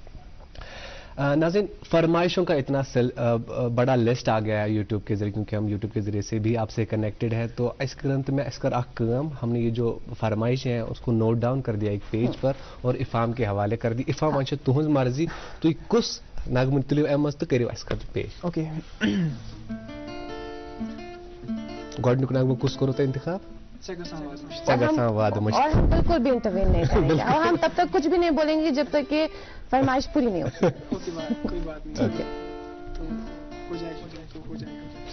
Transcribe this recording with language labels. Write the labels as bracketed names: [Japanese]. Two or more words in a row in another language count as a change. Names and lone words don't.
[Hindi] नाज़रीन, फरमाइशों का इतना बड़ा लिस्ट आ गया है यूट्यूब के जरिए, क्योंकि हम यूट्यूब के जरिए से भी आपसे कनेक्टेड है। तो इस ग्रंथ में इसका काम हमने ये जो फरमाइशें हैं उसको [English] note down [Hindi] कर दिया एक पेज पर और इफ़हाम के हवाले कर दी। [Kashmiri] इफ़हाम अच्छा तुहंज मर्जी तो कुस नागमन तुलियो एमस तो करियो [Hindi] इसका पेज। [Kashmiri] ओके गॉडनिक नागमन कुस करो तो इंतखाब [Hindi] और हम बिल्कुल भी इंटरवीन नहीं करेंगे और हम तब तक कुछ भी नहीं बोलेंगे जब तक कि फरमाइश पूरी नहीं होती। कोई बात नहीं, ठीक है, तो हो जाएगा तो हो जाएगा।